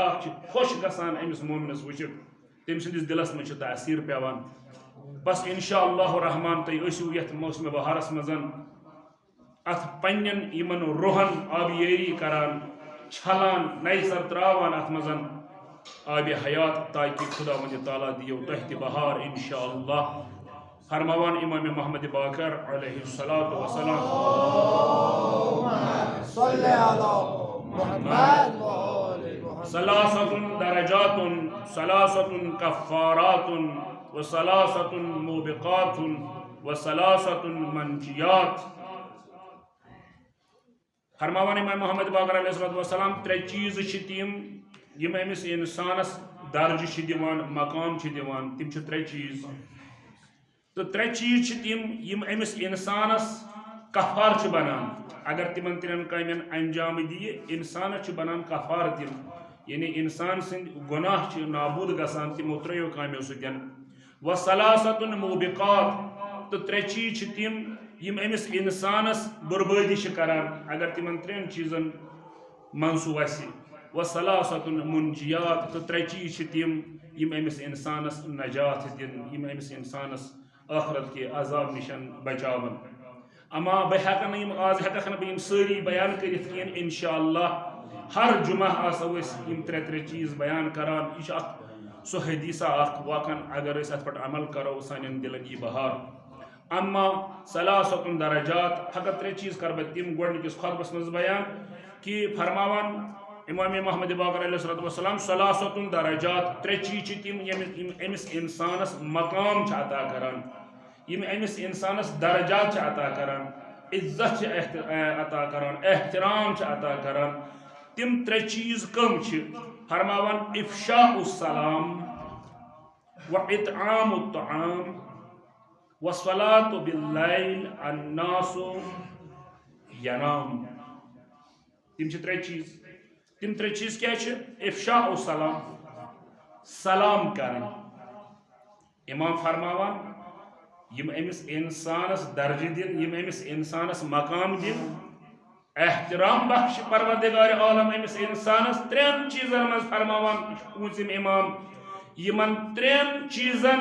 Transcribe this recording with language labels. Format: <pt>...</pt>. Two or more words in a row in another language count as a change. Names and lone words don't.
<ks>چھِ خۄش گژھان أمِس مومنس وٕچھِتھ تٔمۍ سٕنٛدِس دِلس منٛز چھِ تاثیٖر پیٚوان بس</ks> <ar>انشاء اللہ الرحمان</ar> <ks>تُہۍ ٲسِو یتھ موسمِ بہارس منٛز اتھ پننٮ۪ن یِمن روحن آبیٲری کران چھلان نَیہِ سر تراوان اتھ منٛز آبِ حیات تاکہِ خدا وند تعالیٰ دِیو تۄہہِ تہِ بہار انشاء اللہ فرماوان امام محمد باقر</ks> <ar>علیہ الصلاۃ والسلام ثلاثۃ درجات ثلاثۃ کفارات وثلاثۃ موبقات وثلاثۃ منجیات فرماوان امام محمد باقر علیہ الصلوۃ والسلام</ar> <ks>ترے چیز چھ تم یم امس انسانس درجہ چھ دِوان مقام چھ دِوان تم چھ ترے چیز تو ترے چیز چھ تم یم امس انسانس کفار چھ بنان اگر تمن ترین کامین انجام دیہ انسانس چھ بنان کفار تم یعنی انسان سند گناہ چھ نابود گژھان تمو تریو کامیو سۭتۍ</ks> <ar>وثلاثۃ موبقات</ar> <ks>تو ترے چیز چھ تم یم امس انسانس بربادی چھ کران اگر تمن ترین چیزن منسوب آسہِ</ks> <ar>وثلاثۃ منجیات</ar> <ks>تو ترے چیز چھ تم یم امس انسانس نجات دن یم امس انسانس آخرت کے عذاب نشن بچاون اما بہ ہیکن یم آز ہیککھ نہٕ بہٕ یم سٲری بیان کٔرِتھ کینٛہہ انشاءاللہ ہر جمعہ آسو أسۍ یم ترے ترے چیز بیان کران یہ چھ اکھ سُہ حدیثہ اکھ واقعن اگر أسۍ اتھ پٮ۪ٹھ عمل کرو سانٮ۪ن دلن یی بہار اما</ks> <ar>ثلاثۃ درجات</ar> <ks>فقط ترے چیز کر بہٕ تم گۄڈنِکِس خطبس منٛز بیان کہ فرماوان امام محمد باقر</ks> <ar>علیہ الصلوۃ والسلام ثلاثۃ درجات</ar> <ks>ترے چیز چھ تم یم امس انسانس مقام چھ عطا کران یم امس انسانس درجات چھ عطا کران عزت چھ عطا کران احترام چھ عطا کران تم ترے چیز کم چھ فرماوان</ks> <ar>افشاء السلام واطعام الطعام والصلاة باللیل الناس</ar> <ks>ینام تم چھ ترے چیز تم ترے چیز کیا چھ</ks> <ar>افشاء السلام</ar> <ks>سلام کرن امام فرماوان یم امس انسانس درجہ دن یم امس انسانس مقام دن احترام بخش پروردگار عالم امس انسانس ترین چیزن مز فرماوان پوٗژِم امام یمن ترین چیزن</ks>